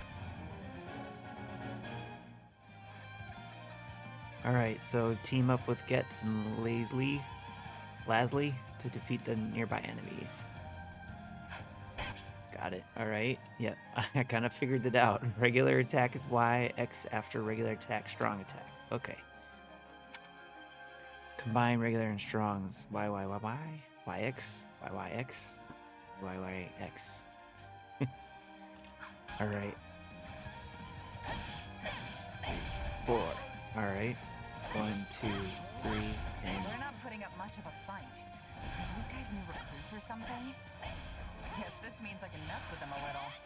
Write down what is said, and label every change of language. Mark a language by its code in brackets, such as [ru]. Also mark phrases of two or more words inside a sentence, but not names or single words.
[en] Alright, so team up with Getz and Lasley to defeat the nearby enemies. Got it. Alright. Yep. I kind of figured it out. Regular attack is Y, X after regular attack, strong attack. Okay. Combine regular and strongs. Y, Y, Y, Y, Y, X, Y, Y, X, Y, Y, X. Alright. 4. Alright. 1, 2, 3, and... We're not putting up much of a fight. Are these guys new recruits or something? Guess this means I can mess with them a little.